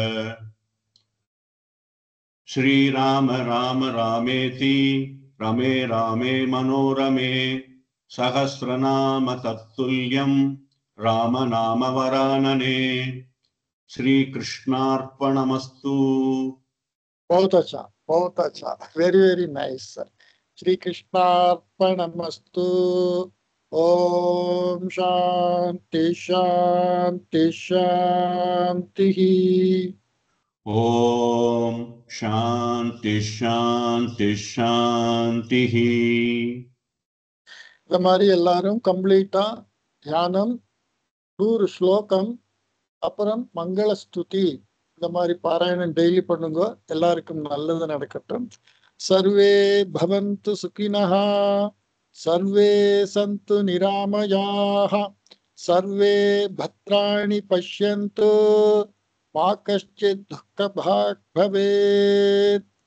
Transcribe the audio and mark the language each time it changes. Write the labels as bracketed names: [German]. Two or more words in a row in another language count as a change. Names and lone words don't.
[Sanskrit] श्रीराम राम रामेति रमे रामे मनोरमे सहस्रनाम तत्तुल्यं राम नाम वरानने. श्रीकृष्णार्पणमस्तु. [Hindi] बहुत अच्छा. [English] Very, very nice, sir. [Sanskrit] श्री कृष्णार्पणमस्तु ओम शान्ति शान्ति शान्ति Shanti. ओम शांति शांति शांति. [Tamil] இந்த மாதிரி எல்லாரும் கம்ப்ளீட்டா தியானம் 100 ஸ்லோகம் அப்புறம் மங்கள ஸ்துதி இந்த மாதிரி பாராயணம் டெய்லி பண்ணுங்க. எல்லாருக்கும் நல்லது நடக்கட்டும். [Sanskrit] सर्वे भवन्तु सुखिनः सर्वे सन्तु निरामयाः सर्वे भद्राणि पश्यन्तु मा कश्चित् दुःखभाग् भवेत्.